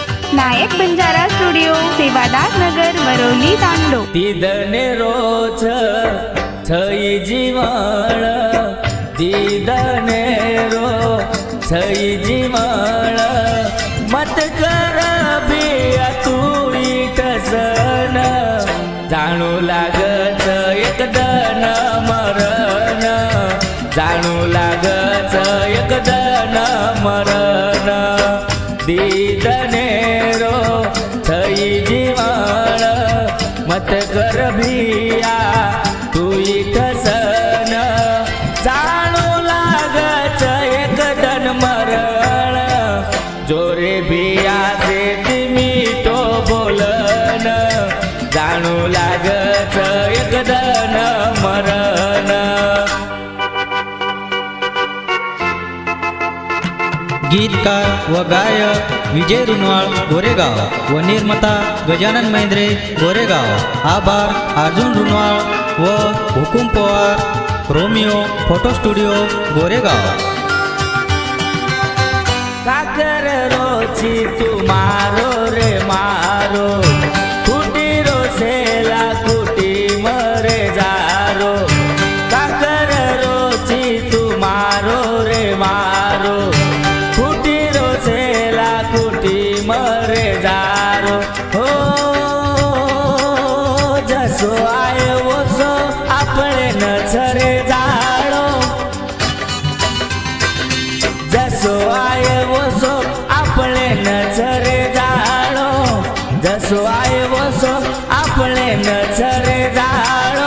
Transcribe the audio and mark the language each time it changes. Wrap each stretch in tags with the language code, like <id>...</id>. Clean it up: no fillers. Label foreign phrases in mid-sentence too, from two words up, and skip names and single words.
<lmn>नायक बंजारा स्टुडिओ, सेवादास नगर, वरोली, तांडो. दीदने रोज थई जीवन, दीदने रो थई जीवन, मत कर बिया तू इटसन, जाणू लागच एक दन मरण, जाणू लागच एक दन मरण. दीदने रो थई जीवन, मत कर भिया तू इटसन, जाणू लागच एक दन मरण. जोरे भिया से मीठो बोलन, जाणू लागच एक दन मरण.</lmn> <mr>गीतकार व गायक विजय रुनवाळ गोरेगाव व निर्माता गजानन महिंद्रे गोरेगाव. आभार अर्जुन रुनवाळ व हुकुम पवार, रोमिओ फोटो स्टुडिओ गोरेगाव.</mr> <lmn>काकर रोची तू मारो रे मारो, कुटी रो सेला कुटी मरे जारो. काकर रोची तू मारो रे मारो, कुटी रो सेला कुटी मरे जारो. हो जसो आयो वसो आपले नचरे जाळो, जसो आये वसो आपले नचरे जाळो, जसो आये वसो आपले नचरे जाळो.</lmn>